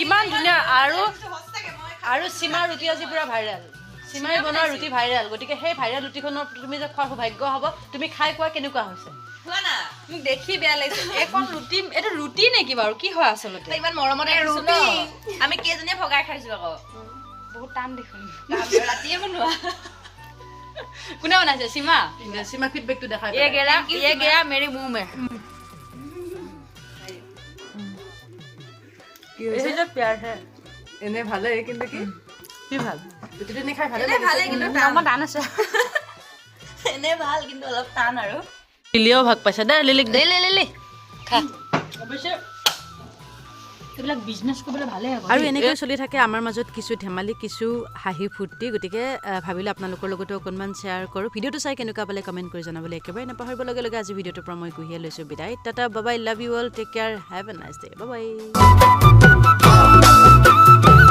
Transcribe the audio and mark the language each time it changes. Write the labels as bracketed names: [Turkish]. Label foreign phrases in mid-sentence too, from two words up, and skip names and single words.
[Assamese] কিমান ধুনীয়া আৰু সীমা ৰুটি আজি পুৰা ভাইৰেল সীমাই বনোৱা ৰুটি ভাইৰেল গতিকে সেই ভাইৰেল ৰুটিখনৰ তুমি যে খোৱাৰ সৌভাগ্য হ'ব তুমি খাই কোৱা কেনেকুৱা হৈছে মোক দেখি বেয়া লাগিছে এখন ৰুটি এইটো ৰুটি নেকি বাৰু কি হয় আচলতে ইমান মৰমতে ৰুটি আমি কেইজনীয়ে ভগাই খাইছো আকৌ বহুত টান দেখোন ৰাতিয়ে বনোৱা কোনে বনাইছে সীমা ফিডবেকটো দেখাই [Hindi] ये गया मेरी मुंह में ये जो प्यार है [Assamese] এনে ভালে কিন্তু কি ভাল ৰুটিটো নে খাই ভালে কিন্তু টান আছে এনে ভাল কিন্তু অলপ টান আৰু লিলিও ভাগ পাইছে দে লিলিক দে [Hindi] ले खा [Assamese] অৱশ্যে এইবিলাক বিজনেছ কৰিবলৈ ভালে হ'ব আৰু এনেকৈ চলি থাকে আমাৰ মাজত কিছু ধেমালি কিছু হাঁহি ফূৰ্তি গতিকে ভাবিলে আপোনালোকৰ লগতো অকণমান শ্বেয়াৰ কৰোঁ ভিডিঅ'টো চাই কেনেকুৱা পালে কমেণ্ট কৰি জনাবলৈ একেবাৰে নাপাহৰিব লগে লগে আজি ভিডিঅ'টোৰ পৰা মই কুহিয়ে লৈছোঁ বিদায় টাটা [English] bye bye love you all take care have a nice day bye bye